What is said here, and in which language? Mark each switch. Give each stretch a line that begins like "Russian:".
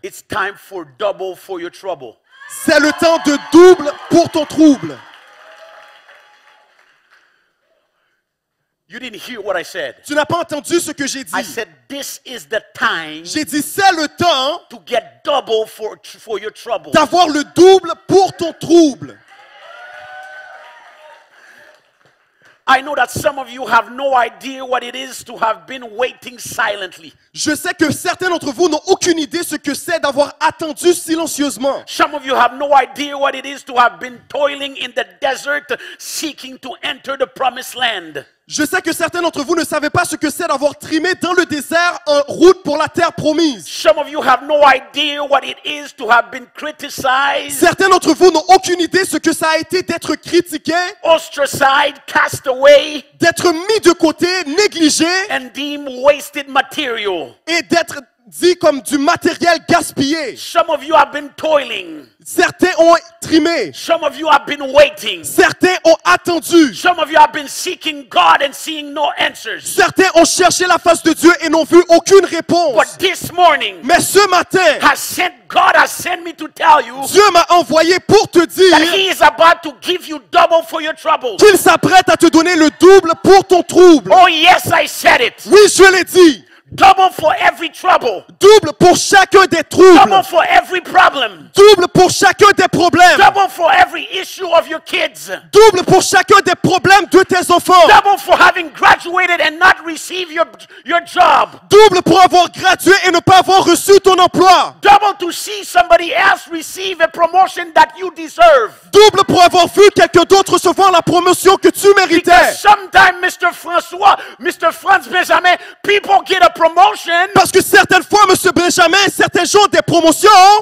English: It's time for double for your trouble.
French: c'est le temps de double pour ton trouble.
English: You didn't hear what I said.
French: Tu n'as pas entendu ce que j'ai
English: I
French: dit.
English: said this is the time
French: J'ai dit c'est le temps
English: to get double for your trouble.
French: d'avoir le double pour ton trouble.
English: I know that some of you have no idea what it is to have been waiting silently.
French: Je sais que certains d'entre vous n'ont aucune idée ce que c'est d'avoir attendu silencieusement.
English: Some of you have no idea what it is to have been toiling in the desert seeking to enter the promised land.
French: Je sais que certains d'entre vous ne savaient pas ce que c'est d'avoir trimé dans le désert en route pour la terre promise.
English: Some of you have no idea what it is to have been criticized,
French: Certains d'entre vous n'ont aucune idée ce que ça a été d'être critiqué,
English: ostracized, cast away,
French: d'être mis de côté, négligé
English: and deemed wasted material.
French: et d'être dit comme du matériel gaspillé.
English: Some of you have been toiling.
French: Certains ont trimé,
English: Some of you have been waiting.
French: certains ont attendu,
English: Some of you have been seeking God and seeing no answers.
French: certains ont cherché la face de Dieu et n'ont vu aucune réponse.
English: But this morning,
French: Mais ce matin,
English: God has sent me to tell you
French: Dieu m'a envoyé pour te
English: that
French: dire
English: He is about to give you double for your trouble.
French: qu'il s'apprête à te donner le double pour ton trouble.
English: Oh yes, I said it.
French: Oui, je l'ai dit.
English: Double for every trouble.
French: Double pour chacun des troubles.
English: Double for every problem.
French: Double pour chacun des problèmes.
English: Double for every issue of your kids.
French: Double pour chacun des problèmes de tes enfants.
English: Double for having graduated and not received your job.
French: Double pour avoir gradué et ne pas avoir reçu ton emploi.
English: Double to see somebody else receive a promotion that you deserve.
French: Double pour avoir vu quelqu'un d'autre recevoir la promotion que tu méritais.
English: Because sometimes, Mr. Franz Benjamin, people get a promotion,
French: Parce que certaines fois, M. Benjamin, certains gens ont des promotions,